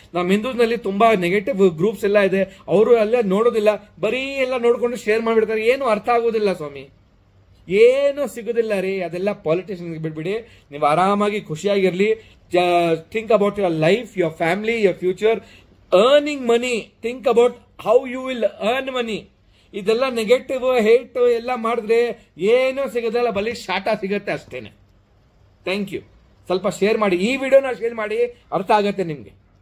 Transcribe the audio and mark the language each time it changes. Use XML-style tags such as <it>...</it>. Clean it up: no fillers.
<kn>ನಮ್ಮ ಹಿಂದೂಸ್ ನಲ್ಲಿ ತುಂಬಾ ನೆಗೆಟಿವ್ ಗ್ರೂಪ್ಸ್ ಎಲ್ಲ ಇದೆ, ಅವರು ಎಲ್ಲ ನೋಡೋದಿಲ್ಲ, ಬರೀ ಎಲ್ಲ ನೋಡ್ಕೊಂಡು ಶೇರ್ ಮಾಡ್ಬಿಡ್ತಾರೆ. ಏನು ಅರ್ಥ ಆಗೋದಿಲ್ಲ ಸ್ವಾಮಿ, ಏನು ಸಿಗೋದಿಲ್ಲ ರೀ. ಅದೆಲ್ಲ ಪಾಲಿಟಿಷಿಯನ್ಸ್ ಬಿಡ್ಬಿಡಿ, ನೀವು ಆರಾಮಾಗಿ ಖುಷಿಯಾಗಿರ್ಲಿ.</kn> <en>Think about your life, your family, your future. earning money, think about how you will earn money.</en> <kn>ಇದೆಲ್ಲ ನೆಗೆಟಿವ್ ಹೇಟ್ ಎಲ್ಲ ಮಾಡಿದ್ರೆ ಏನೂ ಸಿಗೋದಲ್ಲ, ಬರೀ ಶಾಟ ಸಿಗುತ್ತೆ ಅಷ್ಟೇನೆ.</kn> <en>Thank you.</en> <kn>ಸ್ವಲ್ಪ ಶೇರ್ ಮಾಡಿ, ಈ ವಿಡಿಯೋನ ಶೇರ್ ಮಾಡಿ, ಅರ್ಥ ಆಗತ್ತೆ ನಿಮ್ಗೆ.</kn>